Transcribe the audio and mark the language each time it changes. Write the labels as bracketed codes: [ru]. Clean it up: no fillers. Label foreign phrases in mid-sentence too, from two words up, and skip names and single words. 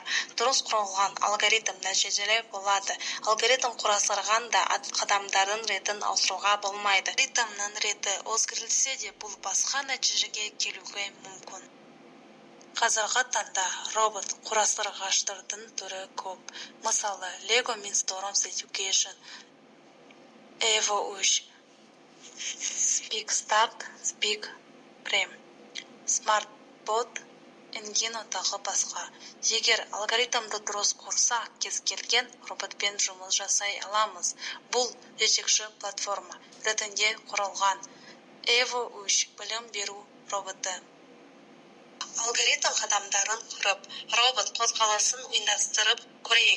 [kk] Дұрыс құрылған алгоритм нәтижелі болады. Алгоритм құрастырғанда қадамдардың ретін ауыстыруға болмайды. Алгоритмнің реті өзгертілсе де бұл басқа нәтижеге келуге мүмкін. Қазіргі таңда робот құрастырғыштардың түрі көп. Мысалы, Lego Mindstorms Education, Evo 3, Speak Start, Speak Prem, SmartBot, Engino тағы басқа. Егер алгоритмді дұрыс құрса, кез келген роботпен жұмыс жасай аламыз. Бұл жетекші платформа ретінде құрылған. Evo 3 білім беру роботы. Алгоритм қадамдарын құрып, робот қозғалысын ұйымдастырып көрейік.